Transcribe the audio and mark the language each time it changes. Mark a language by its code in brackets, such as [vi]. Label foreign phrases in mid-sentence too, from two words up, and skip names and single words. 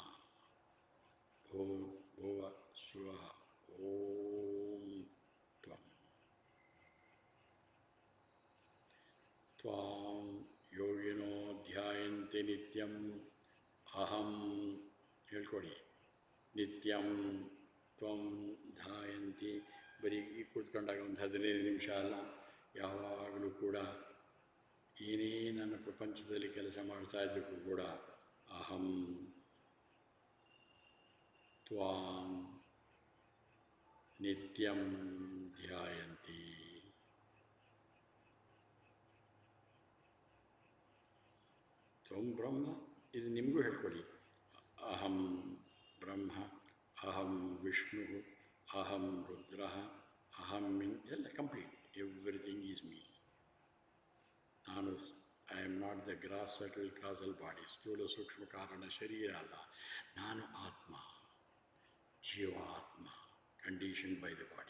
[sa] ಭುವ ಸ್ವಃ ಓಂ ತ್ವಂ. ತ್ವಾಂ ಯೋಗಿನೋ ಧ್ಯಾಯಂತೆ ನಿತ್ಯಂ. ಅಹಂ ಹೇಳ್ಕೊಡಿ, ನಿತ್ಯಂ ತ್ವಂ ಧ್ಯಾಯಂತಿ. [kn] ಬರೀ ಕೂತ್ಕೊಂಡಾಗ ಒಂದು 15 ನಿಮಿಷ ಅಲ್ಲ, ಯಾವಾಗಲೂ ಕೂಡ ಏನೇ ನನ್ನ ಪ್ರಪಂಚದಲ್ಲಿ ಕೆಲಸ ಮಾಡ್ತಾ ಇದ್ದಕ್ಕೂ ಕೂಡ [sa] ಅಹಂ ತ್ವಾಂ ನಿತ್ಯಂ ಧ್ಯಾಯಂತಿ. ತ್ವಂ ಬ್ರಹ್ಮ, [kn] ಇದು ನಿಮಗೂ ಹೇಳ್ಕೊಡಿ. [sa] ಅಹಂ ಬ್ರಹ್ಮ, ಅಹಂ ವಿಷ್ಣು, ಅಹಂ ರುದ್ರ, ಅಹಂ [kn] ಎಲ್ಲ ಕಂಪ್ಲೀಟ್. [en] Everything is me. ನಾನು I am not the gross subtle causal body. [kn] ಸ್ಥೂಲ ಸೂಕ್ಷ್ಮ ಕಾರಣ ಶರೀರ ಅಲ್ಲ. ನಾನು ಆತ್ಮ, ಜೀವಾತ್ಮ, [en] condition by the body.